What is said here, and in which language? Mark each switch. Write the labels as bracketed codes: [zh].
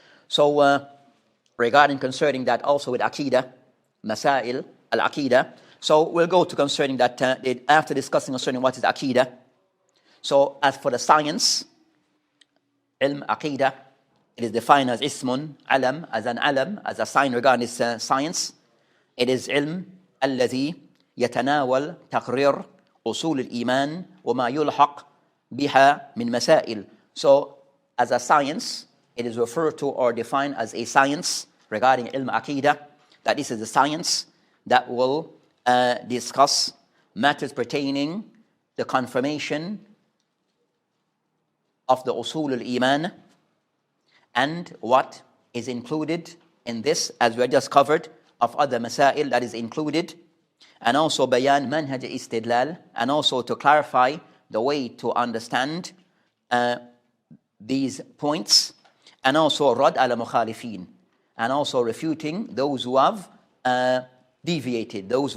[en] So regarding concerning that also with Aqidah, Masail al-Aqidah, so we'll go to concerning that after discussing concerning what is Aqidah. So as for the science, Ilm Aqidah, it is defined as Ismun, Alam, as a sign regarding this science. It is Ilm [ar] الذي يتناول تقرير أصول الإيمان وما يلحق بها من مسائل. [en] So as a science, it is referred to or defined as a science regarding Ilm Aqidah, that this is a science that will discuss matters pertaining the confirmation of the usul al-iman, and what is included in this, as we just covered, of other masail that is included, and also bayan manhaj istidlal, and also to clarify the way to understand these points, and also rad ala mukhalifin, and also refuting those who have deviated.